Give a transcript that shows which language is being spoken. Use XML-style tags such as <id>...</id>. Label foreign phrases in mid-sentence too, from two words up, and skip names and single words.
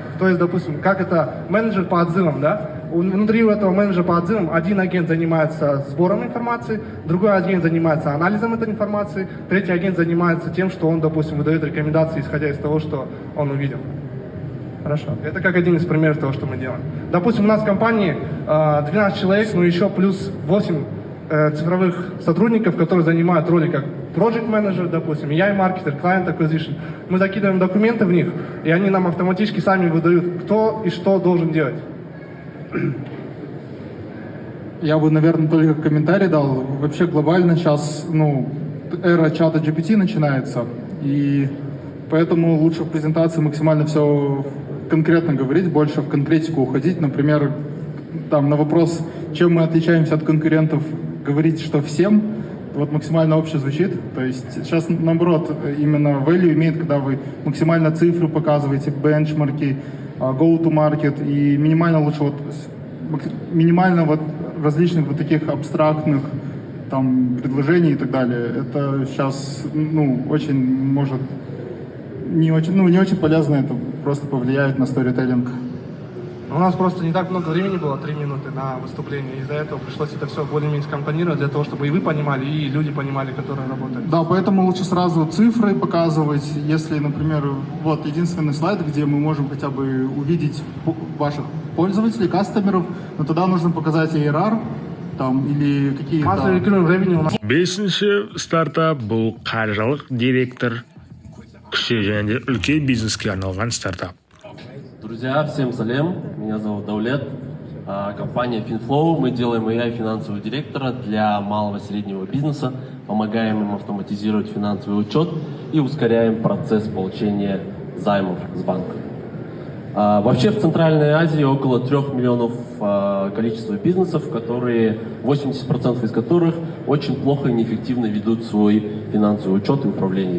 <ru>То есть, допустим, как это менеджер по отзывам, да? Внутри этого менеджера по отзывам один агент занимается сбором информации, другой агент занимается анализом этой информации, третий агент занимается тем, что он, допустим, выдает рекомендации, исходя из того, что он увидел. Хорошо. Это как один из примеров того, что мы делаем. Допустим, у нас в компании 12 человек, но еще плюс 8 цифровых сотрудников, которые занимают роли как</ru> <en>project manager,</en> <ru>допустим, я и маркетер,</ru> <en>client acquisition.</en> <ru>Мы закидываем документы в них, и они нам автоматически сами выдают, кто и что должен делать. Я бы, наверное, только комментарий дал. Вообще глобально сейчас, эра чата GPT начинается, и поэтому лучше в презентации максимально все конкретно говорить, больше в конкретику уходить. Например, там на вопрос, чем мы отличаемся от конкурентов, говорить, что всем, вот максимально обще звучит. То есть сейчас, наоборот, именно value имеет, когда вы максимально цифры показываете, бенчмарки, go-to-market, и минимально лучше минимально различных таких абстрактных там предложений и так далее. Это сейчас, очень может не очень полезно, это просто повлияет на сторителлинг. У нас просто не так много времени было, 3 минуты на выступление. Из-за этого пришлось это все более-менее скомпонировать для того, чтобы и вы понимали, и люди понимали, которые работают. Да, поэтому лучше сразу цифры показывать. Если, например, вот единственный слайд, где мы можем хотя бы увидеть ваших пользователей, кастомеров, но тогда нужно показать ARR, там, или какие-то...</ru> <kk>Бесінші стартап бұл қаржылық директор, кіші және де үлкен бизнеске арналған стартап.</kk> <ru>Друзья, всем салем, меня зовут Даулет, компания FinFlow, мы делаем AI финансового директора для малого и среднего бизнеса, помогаем им автоматизировать финансовый учет и ускоряем процесс получения займов с банка. Вообще в Центральной Азии около 3 миллионов количества бизнесов, 80% из которых очень плохо и неэффективно ведут свой финансовый учет и управление.</ru>